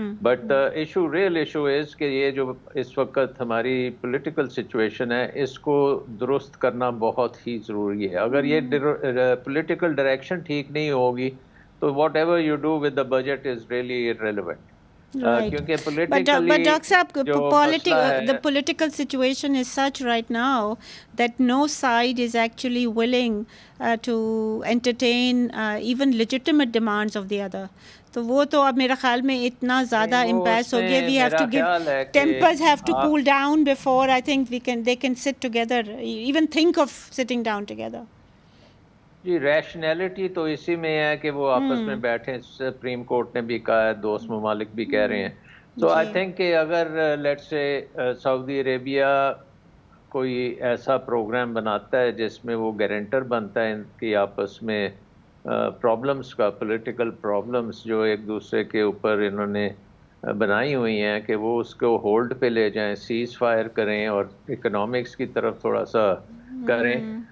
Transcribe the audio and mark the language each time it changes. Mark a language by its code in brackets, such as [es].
[en] but real issue is [ur] کہ یہ جو اس وقت ہماری پولیٹیکل سچویشن ہے اس کو درست کرنا بہت ہی ضروری ہے. اگر یہ پولیٹیکل ڈائریکشن ٹھیک نہیں ہوگی تو [en] Whatever you do with the budget is really irrelevant. [ur] کیونکہ [en] but Dr. Saab, the political situation is such right now that no side is actually willing to entertain even legitimate demands of the other. [ur] تو وہ تو اب میرا خیال میں اتنا زیادہ امپیس ہو گیا, [en] we have to give, tempers have to cool down before I think they can sit together, even think of sitting down together. [ur] جی, rationality تو اسی میں ہے کہ وہ آپس میں بیٹھیں, سپریم کورٹ نے بھی کہا ہے, دوست ممالک بھی کہہ رہے ہیں. تو [en] I think [ur] کہ اگر لیٹس سے سعودی عربیہ کوئی ایسا پروگرام بناتا ہے جس میں وہ گارنٹر بنتا ہے ان کی آپس میں پرابلمس کا, پولیٹیکل پرابلمس جو ایک دوسرے کے اوپر انہوں نے بنائی ہوئی ہیں, کہ وہ اس کو ہولڈ پہ لے جائیں, سیز فائر کریں اور اکنامکس کی طرف تھوڑا سا کریں.